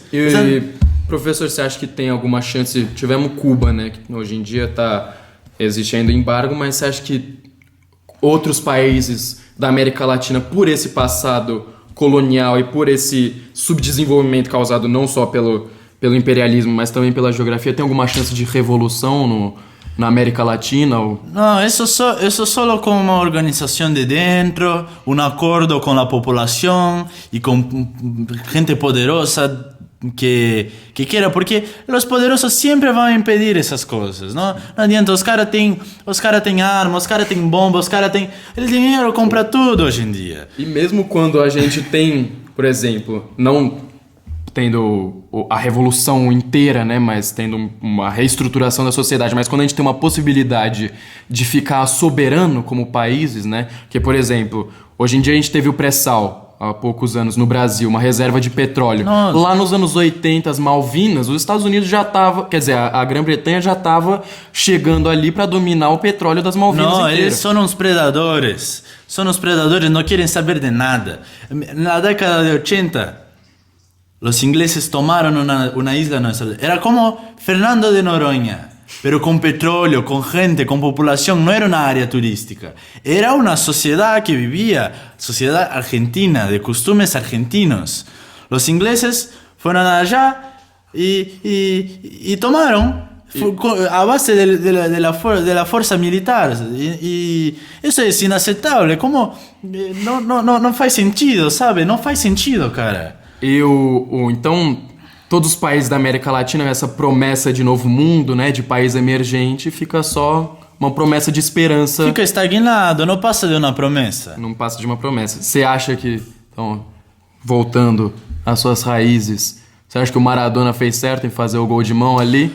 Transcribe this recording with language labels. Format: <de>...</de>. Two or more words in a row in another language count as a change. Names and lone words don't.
<pt>Professor, você acha que tem alguma chance? Tivemos Cuba, né, que hoje em dia existe ainda embargo, mas você acha que outros países da América Latina por esse passado colonial e por esse subdesenvolvimento causado não só pelo imperialismo, mas também pela geografia, tem alguma chance de revolução na América Latina?</pt> <es>No, eso solo con una organización de dentro, un acuerdo con la población y con gente poderosa que quiera, porque los poderosos siempre van a impedir esas cosas, ¿no?</es> <pt>No adianta, os caras têm armas, os caras têm bombas, os caras têm... O dinheiro compra tudo hoje em dia. E mesmo quando a gente tem, por exemplo, não tendo a revolução inteira, né, mas tendo uma reestruturação da sociedade, mas quando a gente tem uma possibilidade de ficar soberano como países, né, que, por exemplo, hoje em dia a gente teve o pré-sal, há poucos anos no Brasil, uma reserva de petróleo. Nossa. Lá nos anos 80, as Malvinas, os Estados Unidos já tava, quer dizer, a Grã-Bretanha já estava chegando ali para dominar o petróleo das Malvinas</pt> <es>No,</es> <pt>inteira. eles são os predadores, não querem saber de nada.</pt> <es>Na década de 80, los ingleses tomaron una isla nuestra. Era como Fernando de Noronha, pero con petróleo, con gente, con población. No era una área turística. Era una sociedad que vivía, sociedad argentina, de costumbres argentinos. Los ingleses fueron allá y tomaron a base de la fuerza militar. Y eso es inaceptable. ¿Cómo?</es> <pt>No faz sentido,</pt> <es>¿sabe?</es> <pt>No faz sentido, cara. Então, todos os países da América Latina, essa promessa de novo mundo, né, de país emergente, fica só uma promessa de esperança. Fica estagnado, não passa de uma promessa. Não passa de uma promessa. Você acha que, então, voltando às suas raízes, você acha que o Maradona fez certo em fazer o gol de mão ali?</pt>